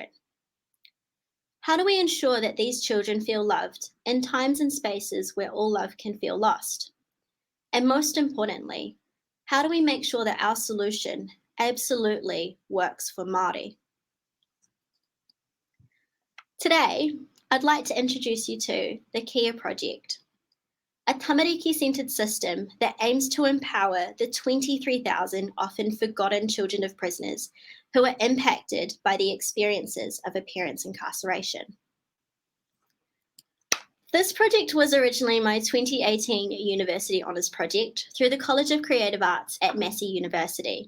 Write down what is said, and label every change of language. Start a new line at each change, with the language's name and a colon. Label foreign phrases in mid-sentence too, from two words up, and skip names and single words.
English: How do we ensure that these children feel loved in times and spaces where all love can feel lost? And most importantly, how do we make sure that our solution absolutely works for Māori? Today, I'd like to introduce you to the Kia Project, a tamariki-centred system that aims to empower the 23,000 often forgotten children of prisoners who are impacted by the experiences of a parent's incarceration. This project was originally my 2018 University Honours project through the College of Creative Arts at Massey University.